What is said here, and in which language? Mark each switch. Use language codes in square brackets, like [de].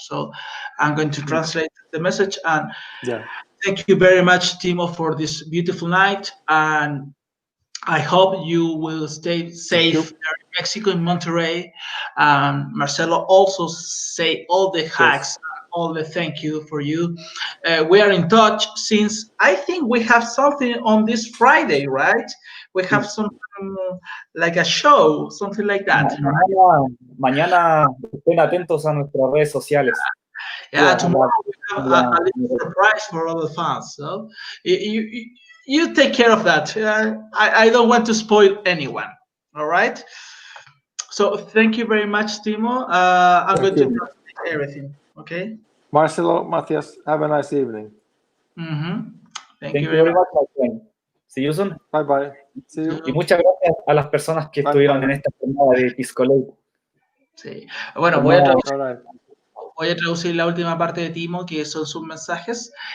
[en] So I'm going to translate the message, and thank you very much, Timo, for this beautiful night, and I hope you will stay safe there in Mexico, in Monterrey. Marcelo also say all the hacks, all the thank you for you. We are in touch since I think we have something on this Friday, right? We have some like a show, something like that. [es] Mañana estén atentos a nuestras redes sociales. [en] Yeah, tomorrow we have a little surprise for all the fans. So you take care of that. I don't want to spoil anyone. All right. So thank you very much, Timo. I'm going to translate everything. Okay. Marcelo, Matthias, have a nice evening. Thank you very much, my friend. See you soon. Bye bye. See you. [es] Y muchas gracias a las personas que estuvieron en esta jornada de Piscolate. Sí. Bueno, voy a traducir la última parte de Timo, que son sus mensajes.